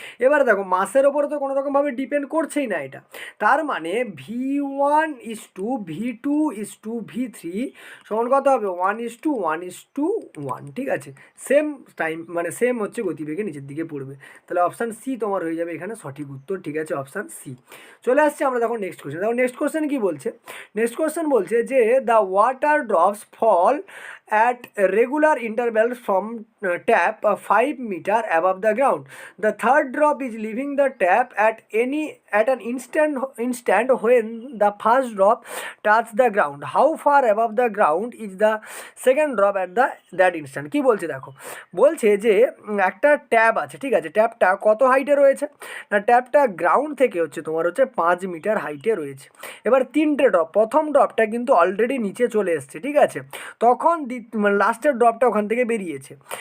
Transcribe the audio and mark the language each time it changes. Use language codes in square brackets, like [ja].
[bn] এবারে দেখো মাসের ওপরে তো কোনো রকমভাবে ডিপেন্ড করছেই না এটা, তার মানে v1:v2:v3 সমান কত হবে, 1:1:1, ঠিক আছে। সেম টাইম মানে সেম হচ্ছে গতিবেগে নিচের দিকে পড়বে, তাহলে অপশান সি তোমার হয়ে যাবে এখানে সঠিক উত্তর, ঠিক আছে, অপশান সি। চলে আসছে আমরা দেখো নেক্সট কোশ্চেন। দেখো নেক্সট কোশ্চেন কি বলছে। নেক্সট কোশ্চেন বলছে যে [en] The water drops fall at regular intervals from tap 5 meter above the ground. The third drop is leaving the tap at an instant when the first drop touch the ground. How far above the ground is the second drop at that instant? [bn] কি বলছে দেখো, বলছে যে একটা tap আছে, ঠিক আছে, ট্যাপটা কত হাইটে রয়েছে না, ট্যাপটা গ্রাউন্ড থেকে হচ্ছে তোমার হচ্ছে 5 মিটার হাইটে রয়েছে। এবার 3টে ড্রপ, প্রথম ড্রপটা কিন্তু অলরেডি নিচে চলে এসছে, ঠিক আছে, তখন লাস্টের ড্রপটা ওখান থেকে বেরিয়েছে।